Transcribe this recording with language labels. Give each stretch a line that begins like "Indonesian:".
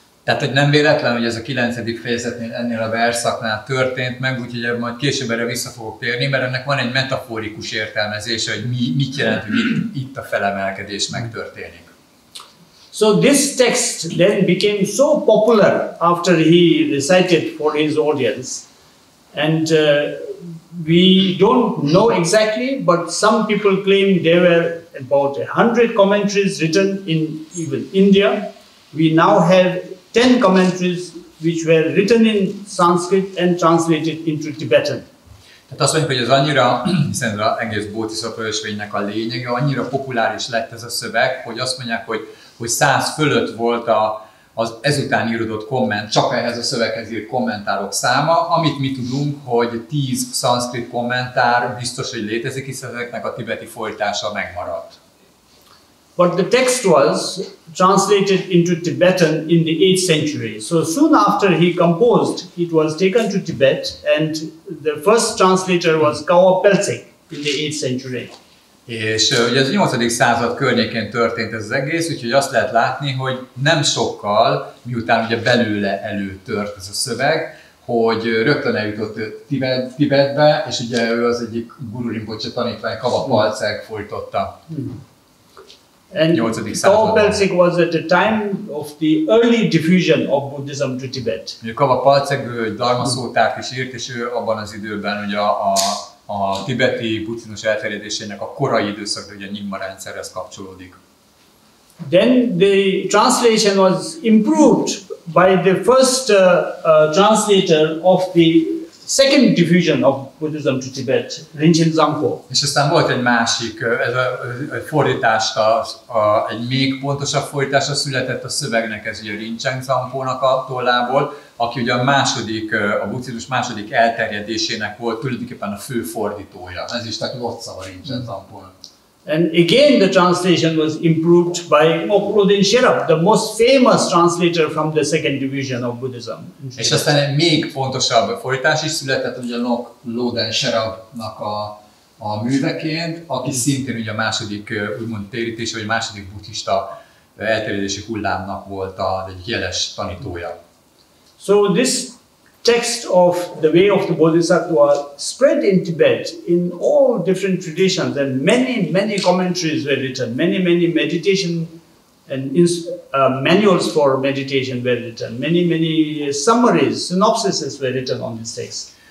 Hungarian: Tehát, hogy nem véletlen, hogy ez a 9. fejezetnél ennél a versszaknál történt meg, úgyhogy majd később erre vissza fogok térni, mert ennek van egy metaforikus értelmezése, hogy mit jelent, hogy itt a felemelkedés megtörténik.
English: So this text then became so popular after he recited for his audience, and we don't know exactly, but some people claim there were about 100 commentaries written in even India. We now have 10 commentaries which were written in Sanskrit and translated into Tibetan.
Hungarian: Tehát azt mondjuk, hogy ez annyira, hiszen az egész Bódhiszatva ösvénynek a lényege, annyira populáris lett ez a szöveg, hogy azt mondják, hogy 100 fölött volt az ezután írodott komment, csak ehhez a szöveghez írt kommentárok száma, amit mi tudunk, hogy 10 szanszkrit kommentár biztos, hogy létezik, hiszen ezeknek a tibeti fordítása megmaradt.
English: But the text was translated into Tibetan in the 8th century. So soon after he composed, it was taken to Tibet, and the first translator was Karma Phuntsho in the 8th century.
Hungarian: És ugye az 8. század környékén történt ez az egész, úgyhogy azt lehet látni, hogy nem sokkal, miután ugye belőle előtört ez a szöveg, hogy rögtön eljutott Tibetbe, és ugye ő az egyik Guru Rinpoche tanítvány, Karma Phuntsho fordította.
English: And Karma Phuntsho was at the time of the early diffusion of Buddhism to Tibet.
Hungarian: Karma Phuntsho egy dharma szótárt is írt, és ő abban az időben ugye a tibeti buddhizmus elterjedésének a korai időszak, ugye a Nyingma rendszerhez kapcsolódik.
English: Then the translation was improved by the first translator of the second diffusion of Buddhism to Tibet, Rinchen Zampo.
Hungarian: És aztán volt egy másik, ez a fordítást, egy még pontosabb fordítása született a szövegnek, ez ugye Rinchen Zampónak a tollából, aki ugye a buddhizmus második elterjedésének volt tulajdonképpen a fő fordítója. Ez is tehát Lotsa a Rinchen Zampónak.
English: And again the translation was improved by Loden
Hungarian: Alapítványnak,
English: the most famous translator from the second division of Buddhism.
Hungarian: És aztán egy még fontosabb fordítás is született, ugye Loden Alapítványnak a műveként, aki szintén ugye a második úgymond térítése, vagy második buddhista elterjedési hullámnak volt egy jeles tanítója.
English: So this text of the way of the Bodhisattva spread in Tibet in all different traditions, and many commentaries were written, many meditation and manuals for meditation were written, many summaries, synopsises were written on this text.